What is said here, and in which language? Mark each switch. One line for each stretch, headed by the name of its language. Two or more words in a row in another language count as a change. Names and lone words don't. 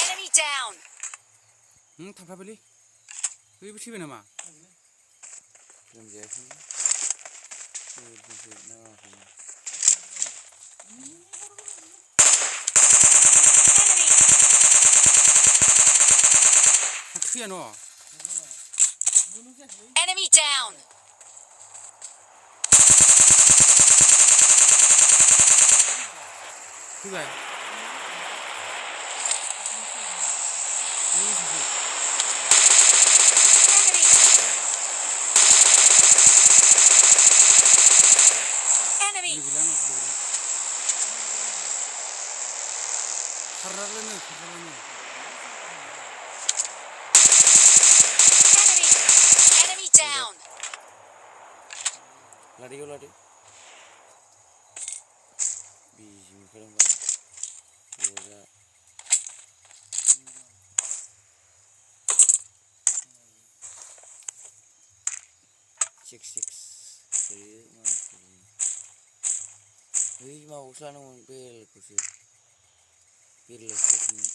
Bodo: down. थाबथाबायलै बैबो थैबाय नामा लोमजायाखै नाङाखै Enemy. थैया न'
English: Enemy down.
Bodo: फैबाय Enemy. गैला न' खारलानो
English: Enemy down.
Bodo: लादो लादो बिजि मोनखादोंबा बजा 6 बै माबाखौसो लानांगौमोन बेलखौसो बेलखौसो